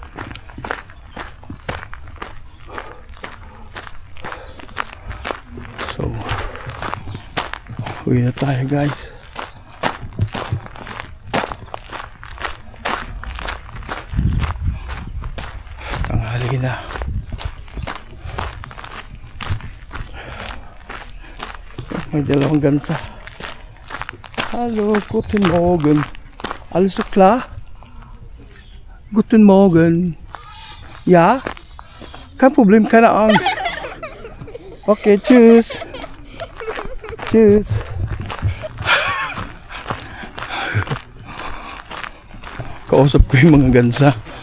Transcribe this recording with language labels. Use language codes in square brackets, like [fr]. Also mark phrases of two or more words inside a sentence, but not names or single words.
[tl] So, uwi na tayo guys. Tanghali na. May dalawang gansa. [de] Hallo, guten Morgen. Alles so klar? Guten Morgen. Ja? Kein Problem, keine Angst. Okay, tschüss. Tschüss. [tl] Kausap ko yung mga gansa.